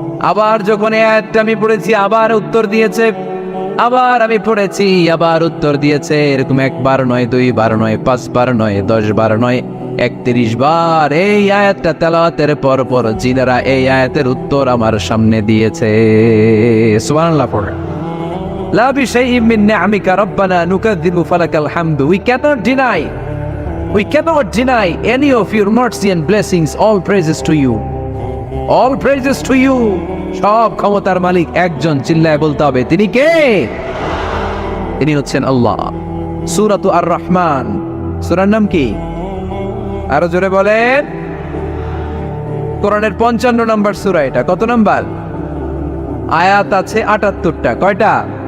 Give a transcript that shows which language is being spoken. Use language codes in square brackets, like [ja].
[bn] আবার যখন এই আয়াতটা আমি পড়েছি, আবার উত্তর দিয়েছে, আবার আমি পড়েছি, আবার উত্তর দিয়েছে। এরকম 1 বার নয়, 2 বার নয়, 5 বার নয়, 10 বার নয়, 31 বার এই আয়াতটা তেলাওয়াতের পর পর জিনেরা এই আয়াতের উত্তর আমার সামনে দিয়েছে। সুবহানাল্লাহ পড়ে। [ar] লা বিশাইইন মিন নি'আমিকা রাব্বানা নুকাযযিবু ফালাকাল হামদু। [en] We cannot deny any of your mercy and blessings. All praises to you. All praises to you. [bn] সব ক্ষমতার মালিক একজন, চিল্লায় বলতে হবে তিনি কে? তিনি হচ্ছেন আল্লাহ। সূরাতু আর-রহমান, সূরার নাম কি? আরো জোরে বলেন। কোরআনের 55 নম্বর সূরা এটা। কত নাম্বার? আয়াত আছে 78টা। কয়টা?